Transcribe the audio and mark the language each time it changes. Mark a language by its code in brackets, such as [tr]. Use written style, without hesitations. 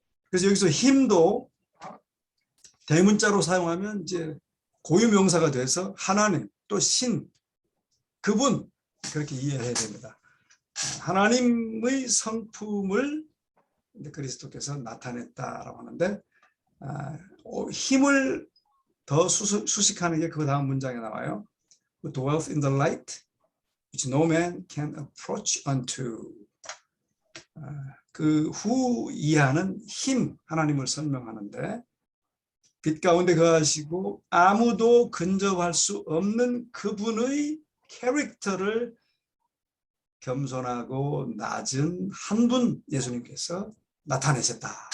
[ko] 그래서 여기서 힘도 대문자로 사용하면 이제 고유명사가 돼서 하나님 또 신, 그분 그렇게 이해해야 됩니다. 하나님의 성품을 그리스도께서 나타냈다라고 하는데 힘을 더 수식하는 게 그 다음 문장에 나와요. [en] Who dwelleth in the light, which no man can approach unto. [ko] 그 후 이하는 힘, 하나님을 설명하는데 빛 가운데 거하시고 아무도 근접할 수 없는 그분의 캐릭터를 겸손하고 낮은 한 분 예수님께서 나타내셨다.